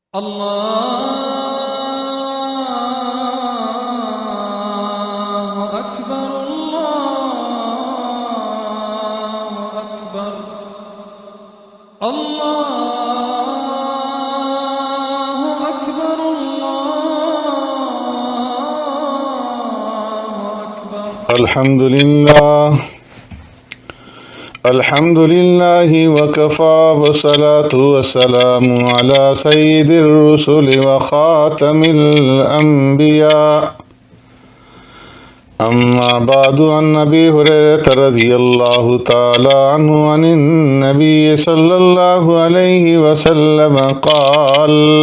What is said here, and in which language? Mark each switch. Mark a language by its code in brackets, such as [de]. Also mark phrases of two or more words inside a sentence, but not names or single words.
[ar] اللہ اکبر اللہ اکبر اللہ اکبر اللہ اکبر الحمد لله وكفى والصلاة والسلام على سيد الرسل وخاتم الأنبياء أما بعد عن أبي هريرة رضي الله تعالى عنه عن النبي صلى الله عليه وسلم قال